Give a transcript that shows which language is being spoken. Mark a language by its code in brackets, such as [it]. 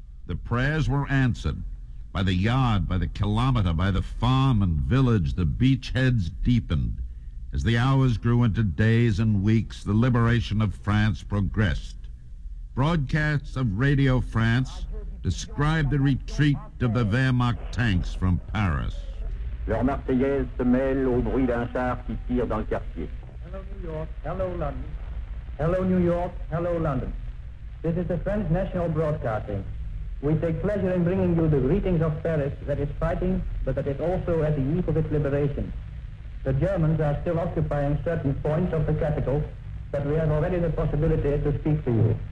[en] The prayers were answered by the yard, by the kilometer, by the farm and village. The beachheads deepened. As the hours grew into days and weeks, the liberation of France progressed. Broadcasts of Radio France described the retreat of the Wehrmacht tanks from Paris. [fr] Leur Marseillaise se mêle au bruit d'un char qui tire dans le quartier. [en] Hello, New York. Hello, London. Hello, New York. Hello, London. This is the French National Broadcasting. We take pleasure in bringing you the greetings of Paris that is fighting, but that is also at the eve of its liberation. The Germans are still occupying certain points of the capital, but we have already the possibility to speak to you.